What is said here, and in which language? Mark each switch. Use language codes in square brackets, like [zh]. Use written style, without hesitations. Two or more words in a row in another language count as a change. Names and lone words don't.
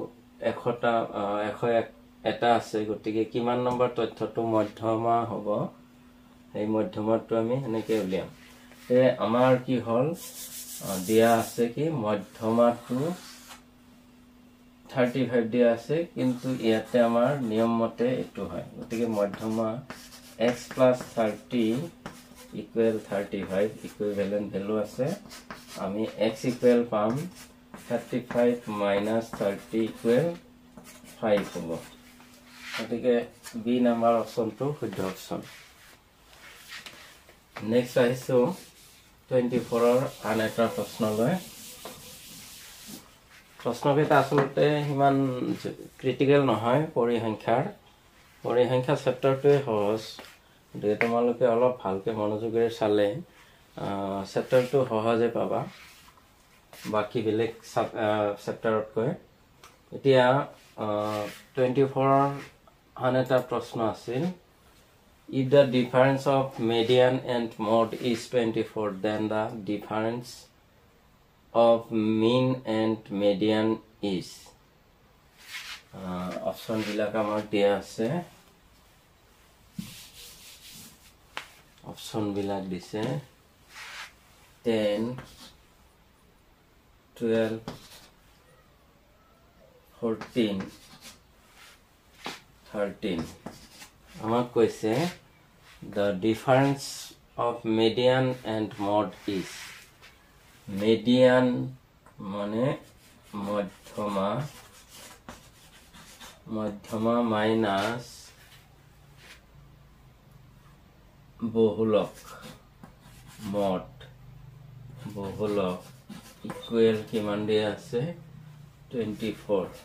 [as] 101 এটা আছে গতিকে কিমান নম্বৰ তথ্যটো মধ্যমা হ'ব এই মধ্যমাটো আমি এনেকে উলিয়াম তে আমাৰ কি হল দিয়া আছে কি মধ্যমাটো 35 দিয়া আছে কিন্তু ইয়াতে আমাৰ নিয়ম মতে এটো হয় গতিকে মধ্যমা [en] x plus 30 equal 35 equivalent value [as] আছে আমি x equal পাম 35 [en] minus 30 equal [as] 5 হ'ব গতিকে b নাম্বার অপশনটো শুদ্ধ অপশন নেক্সট আহিছো 24 ৰ আন এটা প্ৰশ্নলৈ প্ৰশ্নকেইটা আসলতে হিমান ক্রিটিক্যাল নহয় পৰিসংখ্যা চেপ্টাৰটোৱে সহজ যে তোমালোকে অলপ ভালকে মনোযোগেৰে চালে চেপ্টাৰটো সহজে পাবা বাকি বেলেগ চেপ্টাৰতকৈ এতিয়া [en] 24 [as] আন এটা প্ৰশ্ন আছিল [en] if the difference of median and mode is 24 then the difference of mean and median is [as] option বিলাক আমাৰ দিয়া আছে option বিলাক দিছে 10 12 14 13 আমাক কৈছে [en] the difference of median and mode is median [as] মানে মধ্যমা মাইনাস বহুলক মড বহুলক ইকুয়াল কিমান দিয়া আছে 24